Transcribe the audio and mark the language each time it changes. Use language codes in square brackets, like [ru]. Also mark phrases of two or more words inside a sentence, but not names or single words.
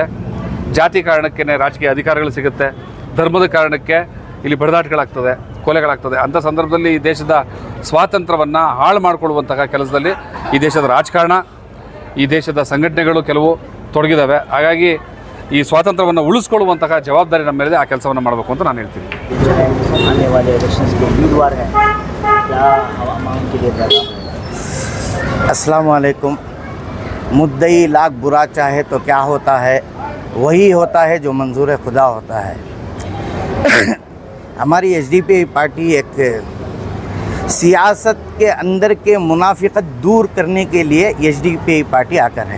[kn] ಜಾತಿ ಕಾರಣಕ್ಕೆ ರಾಜಕೀಯ ಅಧಿಕಾರಗಳು ಸಿಗುತ್ತೆ, ಧರ್ಮದ ಕಾರಣಕ್ಕೆ ಇಲ್ಲಿ ಬಡದಾಟಗಳಾಗ್ತದೆ, ಕೊಲೆಗಳಾಗ್ತದೆ. ಅಂಥ ಸಂದರ್ಭದಲ್ಲಿ ಈ ದೇಶದ ಸ್ವಾತಂತ್ರ್ಯವನ್ನು ಹಾಳು ಮಾಡಿಕೊಳ್ಳುವಂತಹ ಕೆಲಸದಲ್ಲಿ ಈ ದೇಶದ ರಾಜಕಾರಣ, ಈ ದೇಶದ ಸಂಘಟನೆಗಳು ಕೆಲವು ತೊಡಗಿದ್ದಾವೆ. ಹಾಗಾಗಿ ಈ ಸ್ವಾತಂತ್ರ್ಯವನ್ನು ಉಳಿಸ್ಕೊಳ್ಳುವಂತಹ ಜವಾಬ್ದಾರಿ ನಮ್ಮ ಮೇಲಿದೆ. ಆ ಕೆಲಸವನ್ನು ಮಾಡಬೇಕು ಅಂತ ನಾನು ಹೇಳ್ತೀನಿ. [hi] अस्सलाम वालेकुम। मुद्दई लाख बुरा चाहे तो क्या होता है, वही होता है जो मंजूर खुदा होता है। हमारी एचडीपी पार्टी एक सियासत के अंदर के मुनाफिकत दूर करने के लिए एचडीपी पार्टी आकर है।